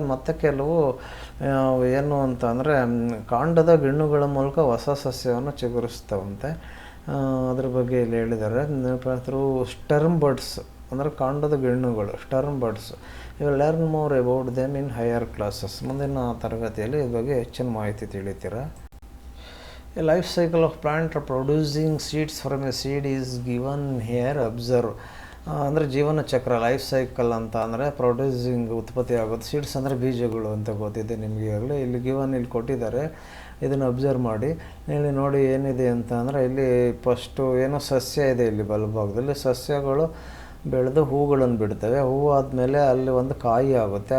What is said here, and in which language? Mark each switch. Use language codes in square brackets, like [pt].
[kn] ಮತ್ತು ಕೆಲವು ಏನು ಅಂತ ಅಂದರೆ ಕಾಂಡದ ಗಿಣ್ಣುಗಳ ಮೂಲಕ ಹೊಸ ಸಸ್ಯವನ್ನು ಚಿಗುರಿಸ್ತವಂತೆ. ಅದ್ರ ಬಗ್ಗೆ ಇಲ್ಲಿ ಹೇಳಿದ್ದಾರೆ. [en] through stem buds [kn] ಅಂದರೆ ಕಾಂಡದ ಗಿಣ್ಣುಗಳು, Sturm birds. [en] You will learn more about them in higher classes. [kn] ಮುಂದಿನ ತರಗತಿಯಲ್ಲಿ ಇದ್ರ ಬಗ್ಗೆ ಹೆಚ್ಚಿನ ಮಾಹಿತಿ ತಿಳಿತೀರಾ. [en] A life cycle of plant producing seeds from a seed is given here. Observe. [kn] ಅಂದರೆ ಜೀವನ ಚಕ್ರ, ಲೈಫ್ ಸೈಕಲ್ ಅಂತ ಅಂದರೆ ಪ್ರೊಡ್ಯೂಸಿಂಗ್ ಉತ್ಪತ್ತಿ ಆಗೋದು. ಸೀಡ್ಸ್ ಅಂದರೆ ಬೀಜಗಳು ಅಂತ ಗೊತ್ತಿದೆ ನಿಮಗೆ ಆಗಲೇ. ಇಲ್ಲಿ ಇಲ್ಲಿ ಕೊಟ್ಟಿದ್ದಾರೆ, ಇದನ್ನು ಅಬ್ಸರ್ವ್ ಮಾಡಿ. ಇಲ್ಲಿ ನೋಡಿ ಏನಿದೆ ಅಂತ ಅಂದರೆ, ಇಲ್ಲಿ ಫಸ್ಟು ಏನೋ ಸಸ್ಯ ಇದೆ ಇಲ್ಲಿ ಬಲಭಾಗದಲ್ಲಿ. ಸಸ್ಯಗಳು ಬೆಳೆದು ಹೂಗಳನ್ನು ಬಿಡ್ತವೆ. ಹೂವು ಆದಮೇಲೆ ಅಲ್ಲಿ ಒಂದು ಕಾಯಿ ಆಗುತ್ತೆ.